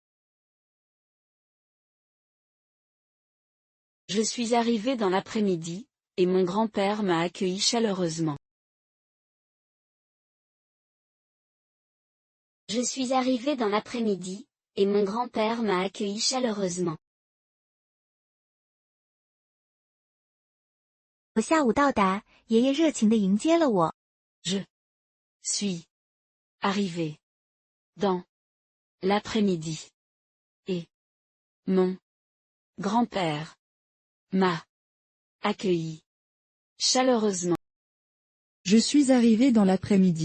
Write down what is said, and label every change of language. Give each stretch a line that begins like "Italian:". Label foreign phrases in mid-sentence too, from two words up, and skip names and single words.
French: Je suis arrivé dans l'après-midi, et mon grand-père m'a accueilli chaleureusement. Je suis arrivé dans l'après-midi, et mon grand-père m'a accueilli chaleureusement.
Chinese: 我下午到达，爷爷热情地迎接了我。
French: Je suis arrivé dans l'après-midi, et mon grand-père m'a accueilli chaleureusement. Je suis arrivé dans l'après-midi.